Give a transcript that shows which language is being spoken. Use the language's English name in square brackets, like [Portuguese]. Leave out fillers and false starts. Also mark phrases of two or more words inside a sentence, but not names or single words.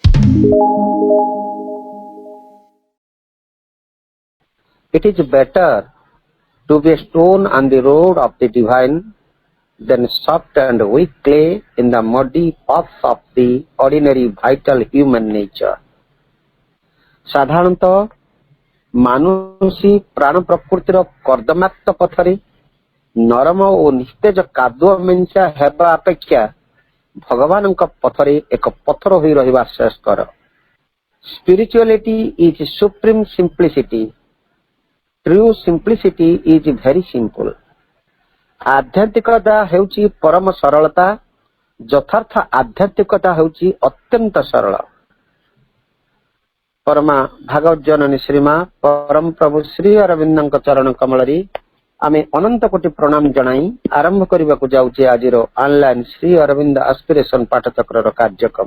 [English] It is better to be a stone on the road of the divine than soft and weak clay in the muddy paths of the ordinary vital human nature. [Odia] साधारणतः ମାନୁଷୀ ପ୍ରାଣ ପ୍ରକୃତିର କର୍ଦମାକ୍ତ ପଥରେ ନରମ ଓ ନିସ୍ତେଜ କାଦୁଅ ମିଞ୍ଚା ହେବା ଅପେକ୍ଷା ଭଗବାନଙ୍କ ପଥରେ ଏକ ପଥର ହୋଇ ରହିବା ଶ୍ରେୟସ୍କର। [English] Spirituality is supreme simplicity. True simplicity is very simple. [Odia] ଆଧ୍ୟାତ୍ମିକତା ହେଉଛି ପରମ ସରଳତା, ଯଥାର୍ଥ ଆଧ୍ୟାତ୍ମିକତା ହେଉଛି ଅତ୍ୟନ୍ତ ସରଳ। ପରମା ଭାଗବତ ଜନନୀ ଶ୍ରୀମା ପରମ ପ୍ରଭୁ ଶ୍ରୀ ଅରବିନ୍ଦଙ୍କ ଚରଣ କମଳରେ ଆମେ ଅନନ୍ତ କୋଟି ପ୍ରଣାମ ଜଣାଇ ଆରମ୍ଭ କରିବାକୁ ଯାଉଛେ ଆଜିର ଅନଲାଇନ ଶ୍ରୀ ଅରବିନ୍ଦ ଆସ୍ପିରେସନ ପାଠଚକ୍ରର କାର୍ଯ୍ୟକ୍ରମ।